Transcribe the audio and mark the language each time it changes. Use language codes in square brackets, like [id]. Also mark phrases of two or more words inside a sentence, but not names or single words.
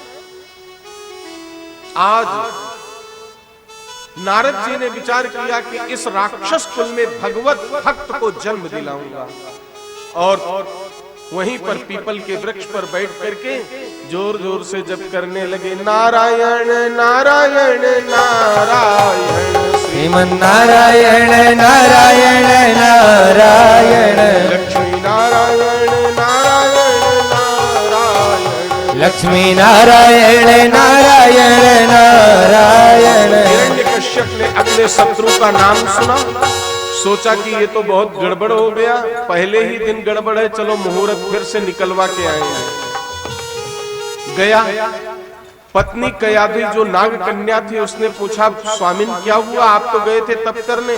[hi] आज नारद जी ने विचार किया कि इस राक्षस कुल में भगवत भक्त को जन्म दिलाऊंगा और वहीं पर पीपल के वृक्ष पर बैठ करके जोर जोर से जप करने लगे, नारायण नारायण नारायण श्रीमन नारायण नारायण नारायण लक्ष्मी नारायण नारायण नारायण लक्ष्मी नारायण नारायण नारायण। हिरण्यकश्यप ने अपने शत्रु का नाम सुना, सोचा कि ये तो बहुत गड़बड़ हो गया, पहले ही दिन गड़बड़ है, चलो मुहूर्त फिर से निकलवा के आएंगे। गया, पत्नी कयाधि जो नाग कन्या थी उसने पूछा, स्वामिन क्या हुआ, आप तो गए थे तप करने।